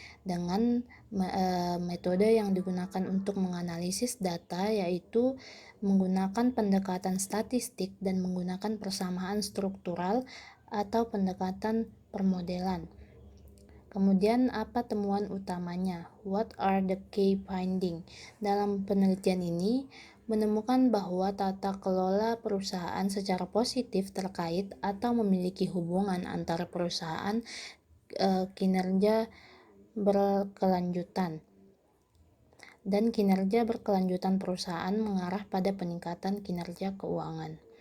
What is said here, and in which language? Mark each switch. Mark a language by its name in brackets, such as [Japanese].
[Indonesian] Dengan metode yang digunakan untuk menganalisis data yaitu menggunakan pendekatan statistik dan menggunakan persamaan struktural atau pendekatan permodelan. Kemudian apa temuan utamanya? [English] What are the key findings? [Indonesian] Dalam penelitian ini menemukan bahwa tata kelola perusahaan secara positif terkait atau memiliki hubungan antara perusahaan kinerja berkelanjutan dan kinerja berkelanjutan perusahaan mengarah pada peningkatan kinerja keuangan.